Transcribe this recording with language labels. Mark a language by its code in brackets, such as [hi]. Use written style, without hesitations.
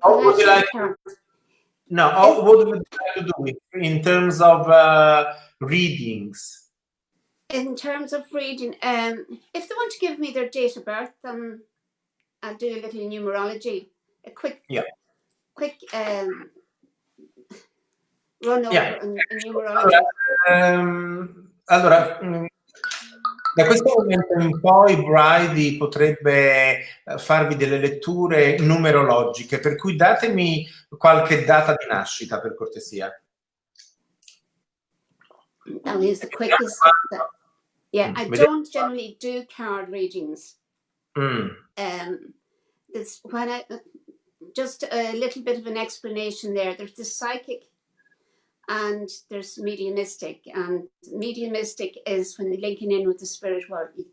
[en] What would you like to, what would you like to do in terms of readings? In terms of reading, if they want to give me their date of birth, then I'll do a little numerology, a quick run over in numerology. [it] Allora, da questo momento in poi Bridie potrebbe farvi delle letture numerologiche, per cui datemi qualche data di nascita, per cortesia. [en] That is the quickest. Yeah, I don't generally do card readings. This when just a little bit of an explanation there. There's the psychic and there's mediumistic, and mediumistic is when they're linking in with the spirit world.